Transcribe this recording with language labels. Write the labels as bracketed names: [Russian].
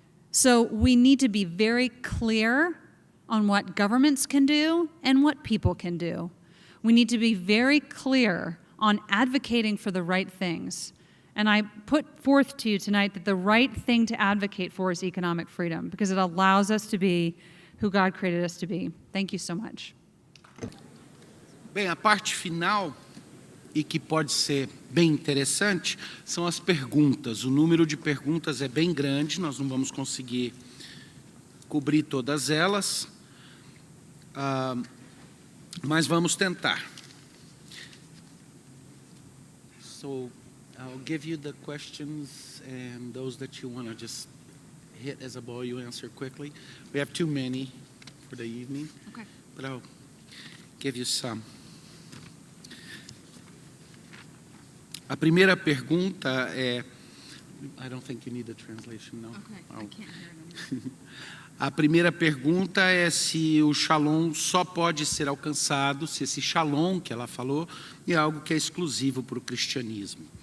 [English] So we need to be very clear on what governments can do and what people can do. We need to be very clear on advocating for the right things. And I put forth to you tonight that the right thing to advocate for is economic freedom, because it allows us to be who God created us to be. Thank you so much. [Portuguese] Bem, a parte final, e que pode ser bem interessante, são as perguntas. O número de perguntas é bem grande, nós não vamos conseguir cobrir todas elas, mas vamos tentar. [English] So, I'll give you the questions, and those that you want to just hit as a ball, you answer quickly. We have too many for the evening, Okay. but I'll give you some. [Portuguese] A primeira pergunta é: [English] I don't think you need a translation, no. Okay, I Oh. can't hear it. [Portuguese] A primeira pergunta é se o shalom só pode ser alcançado, se esse shalom que ela falou é algo que é exclusivo para o cristianismo.